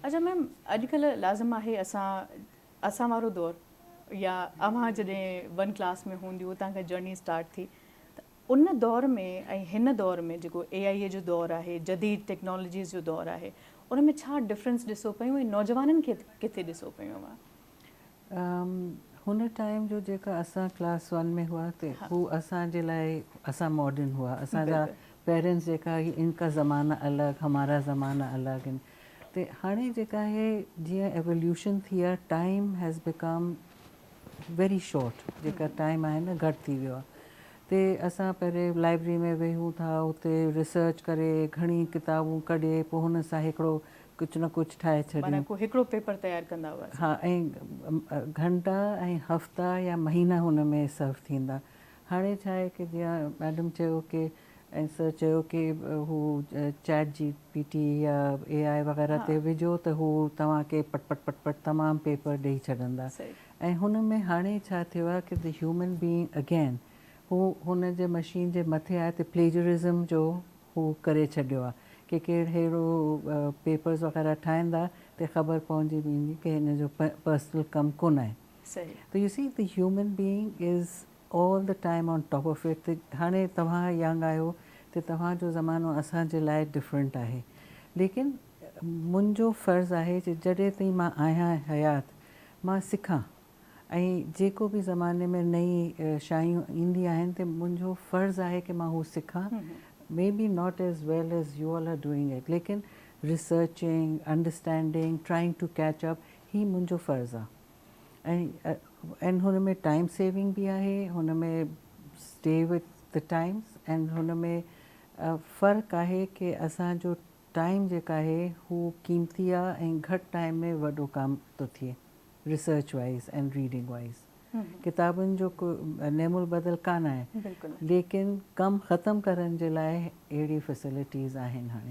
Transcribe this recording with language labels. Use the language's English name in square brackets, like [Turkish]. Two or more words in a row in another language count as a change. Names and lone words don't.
[Sindhi] अच्छा मैम, अॼुकल्ह लाज़िम आहे असां वारो दौरु या अव्हां जॾहिं 1 क्लास में हूंदियूं तव्हांखां जर्नी स्टार्ट थी, त उन दौर में ऐं हिन दौर में जेको AI जो दौरु आहे, जदीद टेक्नोलॉजीज़ जो दौरु आहे, उन में छा डिफरेंस ॾिसो पियूं ऐं नौजवाननि खे किथे ॾिसो पियूं? हुन टाइम जो जेका असां क्लास 1 में हुआ ते हू असांजे लाइ असां मॉडर्न हुआ। असांजा पेरेंट्स जेका [Hindi] इनका ज़माना [Sindhi] अलॻि, [Hindi] हमारा ज़माना [Sindhi] अलॻि आहिनि। ते हाणे जेका आहे जीअं एवोल्यूशन थी आहे, [English] Time has become very short. [Sindhi] जेका टाइम आहे न घटि थी वियो आहे। ते असां पहिरें लाइब्रेरी में वेहूं था, हुते रिसर्च करे घणी किताबूं कढे पोइ हुन सां हिकिड़ो कुझु न कुझु ठाहे छॾियूं, हिकिड़ो पेपर तयारु कंदा हुआ। हा, ऐं घंटा ऐं हफ़्ता या महीना हुन में सर्व थींदा। हाणे छा आहे कि जीअं मैडम चयो कि ऐं सर चयो कि हू ChatGPT या AI वग़ैरह ते विझो त हू तव्हांखे पट तमामु पेपर ॾेई छॾंदा। ऐं हुन में हाणे छा थियो आहे कि [English] the human being again [Sindhi] हू हुन जे मशीन जे मथे आहे त प्लेजरिज़म जो हू करे छॾियो आहे कि कहिड़ो पेपर्स वग़ैरह ठाहींदा त ख़बर पवंदी वेंदी कि हिन जो पर्सनल कमु कोन आहे। [English] त you see the human being is all the time on top of it. [Sindhi] त हाणे तव्हां यंग आहियो त तव्हांजो ज़मानो असांजे लाइ डिफरेंट आहे, लेकिन मुंहिंजो फ़र्ज़ु आहे कि जॾहिं ताईं मां आहियां हयात मां सिखां ऐं जेको बि ज़माने में नई शयूं ईंदी आहिनि त मुंहिंजो फ़र्ज़ु आहे कि मां हू सिखां। [English] may be not as well as you all are doing it, [Sindhi] लेकिन [English] researching, understanding, trying to catch up, [Sindhi] ही मुंहिंजो फ़र्ज़ु आहे। ऐं हुन में टाइम सेविंग बि आहे, हुन में [English] stay with the times, [Sindhi] ऐं हुन में फ़र्क़ु आहे कि असांजो टाइम जेका आहे हू क़ीमती आहे ऐं घटि टाइम में वॾो कमु थो थिए [English] research wise and reading wise. [Sindhi] किताबुनि जो को नेमुल बदल कान आहे, लेकिन कमु ख़तमु करण जे लाइ अहिड़ी फैसिलिटीज़ आहिनि हाणे।